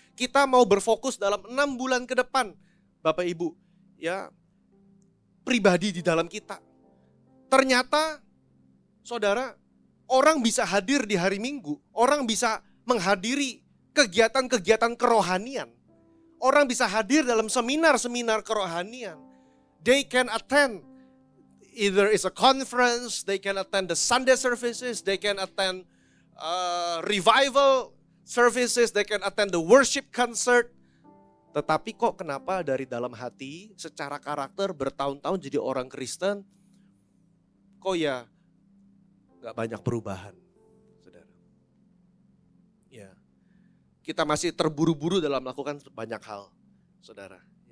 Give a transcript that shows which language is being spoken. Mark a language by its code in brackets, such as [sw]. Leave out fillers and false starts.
[id] Kita mau berfokus dalam 6 bulan ke depan, Bapak Ibu, ya, pribadi di dalam kita. Ternyata, saudara, orang bisa hadir di hari Minggu, orang bisa menghadiri kegiatan-kegiatan kerohanian. Orang bisa hadir dalam seminar-seminar kerohanian. [en] They can attend, either it's a conference, they can attend the Sunday services, they can attend revival services, they can attend the worship concert. [id] Tetapi kok kenapa dari dalam hati, secara karakter bertahun-tahun jadi orang Kristen, kok ya gak banyak perubahan, saudara. Ya. Kita masih terburu-buru dalam melakukan banyak hal, saudara.